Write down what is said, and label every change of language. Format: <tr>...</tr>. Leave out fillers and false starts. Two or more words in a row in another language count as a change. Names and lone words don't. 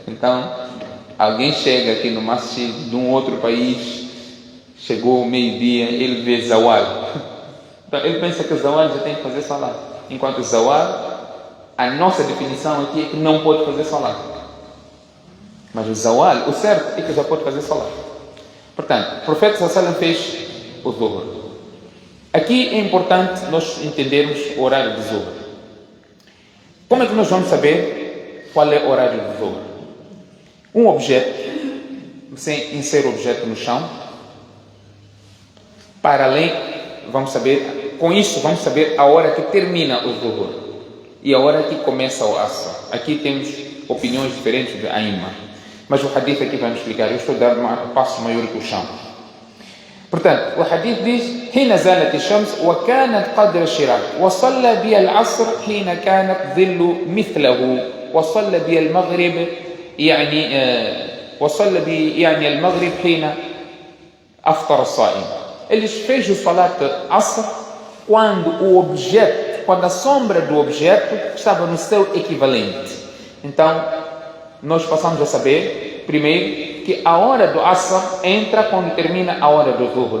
<pt>Então, alguém chega aqui no masjid de um outro país, chegou meio-dia, ele vê Zawal. Então, ele pensa que o Zawal já tem que fazer Salat. Enquanto o Zawal, a nossa definição aqui é que não pode fazer Salat. Mas o Zawal, o certo é que já pode fazer Salat. Portanto, o profeta</pt> <ar>صلى الله عليه وسلم</ar> <pt>fez o Dhuhr. Aqui é importante nós entendermos o horário do Dhuhr. Como é que nós vamos saber qual é o horário do Dhuhr? Um objeto, você insere o objeto no chão, para além, vamos saber, com isso vamos saber a hora que termina o Dhuhr e a hora que começa o Asr. Aqui temos opiniões diferentes de Aima, mas o hadith aqui vai nos explicar. Eu estou dando um passo maior que o chão. Portanto, o hadith diz:</pt> <ar>حين زالت الشمس وكانت قدر الشراق وصلى بي العصر حين كانت ظل مثله وصلى بي المغرب وصلى بي المغرب حين أفطر الصائم.</ar> <pt>Eles fez o</pt> <ar>صلاة العصر</ar> <pt>quando a sombra do objeto estava no seu equivalente. Então, nós passamos a saber, primeiro, que a hora do Asr entra quando termina a hora do Dhuhr.</pt>